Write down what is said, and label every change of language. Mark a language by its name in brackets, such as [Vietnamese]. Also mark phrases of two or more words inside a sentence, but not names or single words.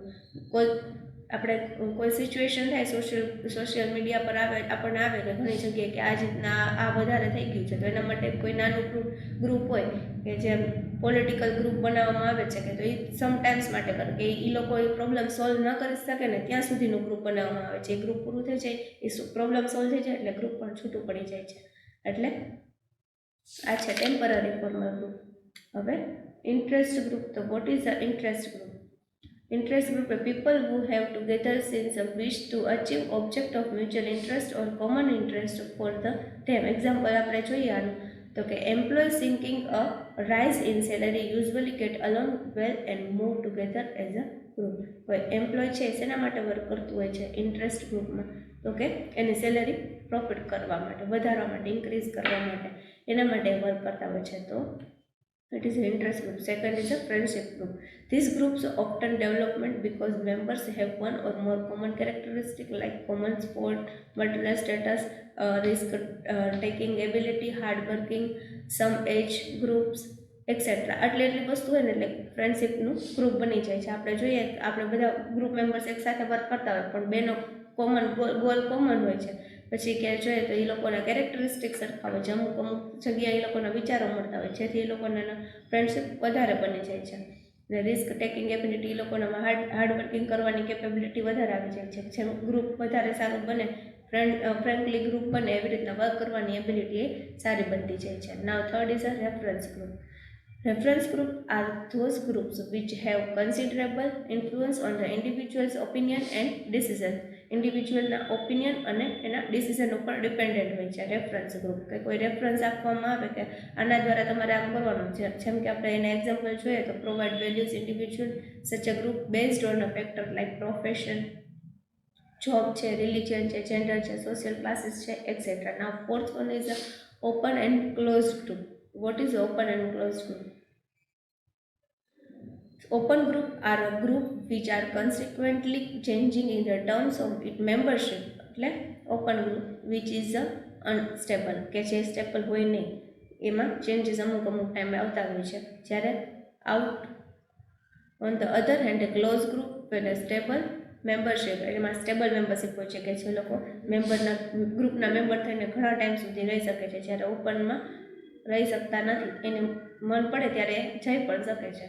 [Gujarati] આપણે કોઈ સિચ્યુએશન થાય [English] social media [Gujarati] પર આપણને આવે કે ઘણી જગ્યાએ કે આ રીતના આ વધારે થઈ ગયું છે તો એના માટે કોઈ નાનું ગ્રુપ હોય કે જે [English] political group [Gujarati] બનાવવામાં આવે છે કે તો એ સમટાઈમ્સ માટે કરે કે એ લોકો એ [English] problem solve [Gujarati] ન કરી શકે ને ત્યાં સુધીનું ગ્રુપ બનાવવામાં આવે છે. એ ગ્રુપ પૂરું થઈ જાય એ [English] problem solve [Gujarati] થઈ જાય એટલે ગ્રુપ પણ છૂટું પડી જાય છે. એટલે આ છે [English] temporary formal group. હવે interest group. તો what is a interest group? Interest group are people who have together since a wish to achieve object of mutual interest or common interest for them. Example [Gujarati] આપણે જોઈએ આનું તો કે [English] employees seeking a rise in salary usually get along well and move together as a group. [Gujarati] કોઈ એમ્પ્લોય છે શેના માટે વર્ક કરતું હોય છે [English] interest groupમાં [Gujarati] તો કે એની [English] salary profit [Gujarati] કરવા માટે, વધારવા માટે, ઇન્ક્રીઝ કરવા માટે એના માટે વર્ક કરતા હોય છે. [English] તો it is an interest group. Second is a friendship group. These groups often development because members have one or more common characteristics like common sport, material status, risk taking ability, hard working, some age groups, etcetera. [Gujarati] એટલી વસ્તુ હોય ને એટલે ફ્રેન્ડશિપનું ગ્રુપ બની જાય છે. આપણે જોઈએ આપણે બધા [English] group members [Gujarati] એક સાથે વર્ક કરતા હોય પણ બેનો [English] common goal common [Gujarati] હોય છે. પછી કે જોઈએ તો એ લોકોના કેરેક્ટરિસ્ટિક સરખા હોય છે. અમુક જગ્યાએ એ લોકોના વિચારો મળતા હોય જેથી એ લોકોના ફ્રેન્ડશિપ વધારે બની જાય છે. એટલે [English] risk taking ability [Gujarati] એ લોકોનામાં [English] hard working [Gujarati] કરવાની કેપેબિલિટી વધારે આવી જાય છે. જેમ ગ્રુપ વધારે સારું બને, [English] frankly group [Gujarati] બને એવી રીતના વર્ક કરવાની એબિલિટી એ સારી બનતી જાય છે. [English] now third is a reference group. Reference group are those groups which have considerable influence on the individual's opinion and decision. [Gujarati] ઇન્ડિવિજ્યુઅલના ઓપિનિયન અને એના ડિસિઝન ઉપર ડિપેન્ડન્ટ હોય છે [English] reference group. [Gujarati] કે કોઈ રેફરન્સ આપવામાં આવે કે આના દ્વારા તમારે આમ કરવાનું છે. જેમ કે આપણે એના એક્ઝામ્પલ જોઈએ તો [English] provide values individual such a group based on a factor like profession, job છે, religion છે, gender છે, social classes છે, etc. Now fourth one is a open and closed group. What is open and closed group? Open group are a group which are consequently changing in the terms of its membership. [Gujarati] એટલે [English] open group which is unstable, [Gujarati] કે જે સ્ટેબલ હોય નહીં, એમાં ચેન્જીસ અમુક અમુક ટાઈમે આવતા હોય છે. જ્યારે [English] out on the other hand close group [Gujarati] એટલે [English] stable membership, [Gujarati] એમાં [English] stable membership [Gujarati] હોય છે કે જે લોકો મેમ્બરના ગ્રુપના મેમ્બર થઈને ઘણા ટાઈમ સુધી રહી શકે છે, જ્યારે ઓપનમાં રહી શકતા નથી, એને મન પડે ત્યારે જઈ પણ શકે છે.